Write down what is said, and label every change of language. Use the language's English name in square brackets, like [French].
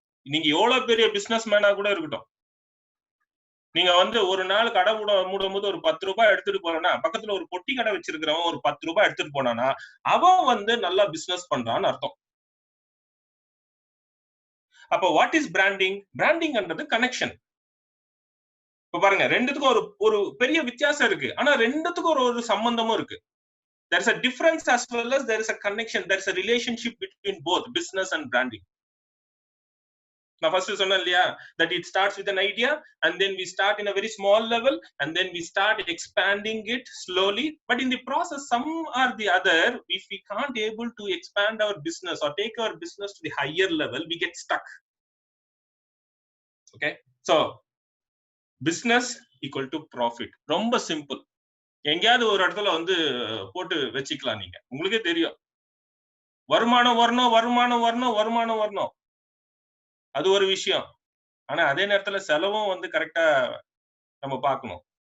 [Tamil] நீங்க எவ்வளவு பெரிய பிசினஸ் மேனா கூட இருக்கட்டும், நீங்க வந்து ஒரு நாள் கடை மூடும் போது ஒரு 10 ரூபாய் எடுத்துட்டு போறேன்னா, பக்கத்துல ஒரு பொட்டி கடை வச்சிருக்கிறவன் ஒரு 10 ரூபாய் எடுத்துட்டு போனானா அவன் வந்து நல்லா பிசினஸ் பண்றான்னு அர்த்தம். அப்ப [English] What is branding? [Tamil] பிராண்டிங்ன்றது கனெக்ஷன். இப்ப பாருங்க, ரெண்டுத்துக்கும் ஒரு பெரிய வித்தியாசம் இருக்கு, ஆனா ரெண்டுத்துக்கும் ஒரு சம்பந்தமும் இருக்கு. [English] There is a difference as well as there is a connection, there is a relationship between both business and branding. [Tamil] நான் ஃபர்ஸ்ட் சொன்னேன் இல்லையா, [English] that it starts with an idea and then we start in a very small level and then we start expanding it slowly, but in the process some or the other, if we can't able to expand our business or take our business to the higher level, we get stuck. Okay, so business equal to profit. [Tamil] ரொம்ப simple. எங்கேயாவது ஒரு இடத்துல வந்து போட்டு வச்சுக்கலாம். நீங்க உங்களுக்கே தெரியும், வருமானம் வரணும், அது ஒரு விஷயம். ஆனா அதே நேரத்துல செலவும் வந்து கரெக்டா நம்ம பார்க்கணும்.